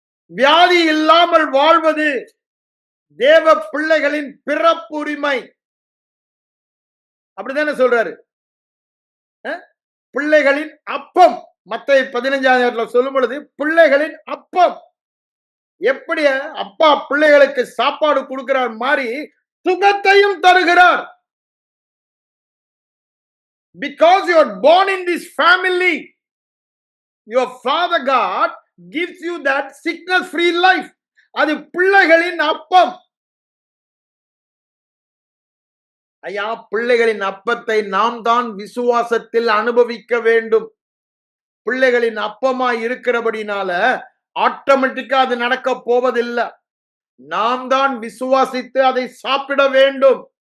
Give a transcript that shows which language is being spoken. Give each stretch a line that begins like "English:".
Tamil: வியாதி இல்லாமல் வாழ்வது தேவ பிள்ளைகளின் பிறப்புரிமை. அப்படித்தானே சொல்றாரு. பிள்ளைகளின் அப்பம். மத்தேயு 15 சொல்லும் பொழுது பிள்ளைகளின் அப்பம். எப்படி அப்பா பிள்ளைகளுக்கு சாப்பாடு கொடுக்கிறார் மாதிரி சுகத்தையும் தருகிறார்.
English: Because you are born in this family, your Father God gives you that sickness free life.
Tamil: அது பிள்ளைகளின் அப்பம். ஐயா, பிள்ளைகளின் அப்பத்தை நாம் தான் விசுவாசத்தில் அனுபவிக்க வேண்டும். பிள்ளைகளின் அப்பமா இருக்கிறபடினால ஆட்டோமேட்டிக்கா அது நடக்க போவதில்லை. நாம் தான் விசுவாசித்து அதை சாப்பிட வேண்டும்.